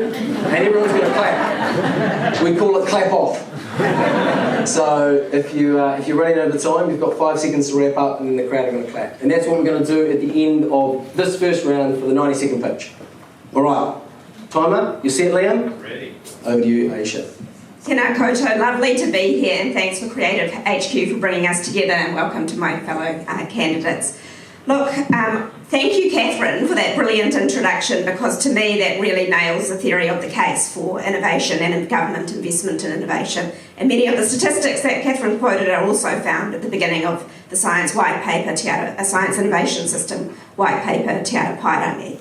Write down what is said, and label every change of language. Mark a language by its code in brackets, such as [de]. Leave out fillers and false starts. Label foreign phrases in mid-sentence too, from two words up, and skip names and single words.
[en] And everyone's going to clap. We call it clap off. So if you're running over time, you've got 5 seconds to wrap up, and then the crowd are going to clap. And that's what we're going to do at the end of this first round for the 90-second pitch. All right. Timer, you set, Liam? Ready. Over to you, Aisha. [mi] Tēnā koutou, [en] lovely to be here, and thanks for Creative HQ for bringing us together, and welcome to my fellow candidates. Look, thank you, Catherine, for that brilliant introduction, because to me that really nails the theory of the case for innovation and government investment in innovation. And many of the statistics that Catherine quoted are also found at the beginning of the Science White Paper, a Science Innovation System White Paper, [mi] Te Ara Pairangi.